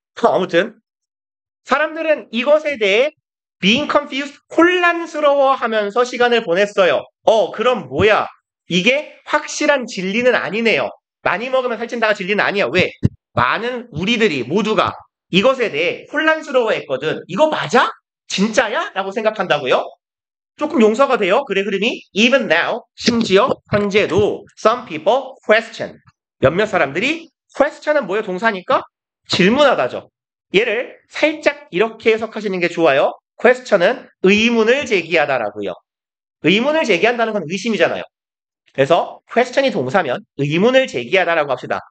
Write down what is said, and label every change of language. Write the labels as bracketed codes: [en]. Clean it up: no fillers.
[ko] 아무튼 사람들은 이것에 대해 being confused, 혼란스러워하면서 시간을 보냈어요. 그럼 뭐야? 이게 확실한 진리는 아니네요. 많이 먹으면 살찐다가 진리는 아니야. 왜? 많은 우리들이 모두가 이것에 대해 혼란스러워했거든. 이거 맞아? 진짜야? 라고 생각한다고요? 조금 용서가 돼요. 글의 흐름이 [en] even now, [ko] 심지어 현재도 [en] some people question. [ko] 몇몇 사람들이 question은 뭐예요? 동사니까 질문하다죠. 얘를 살짝 이렇게 해석하시는 게 좋아요. question은 의문을 제기하다라고요. 의문을 제기한다는 건 의심이잖아요. 그래서 question이 동사면 의문을 제기하다라고 합시다.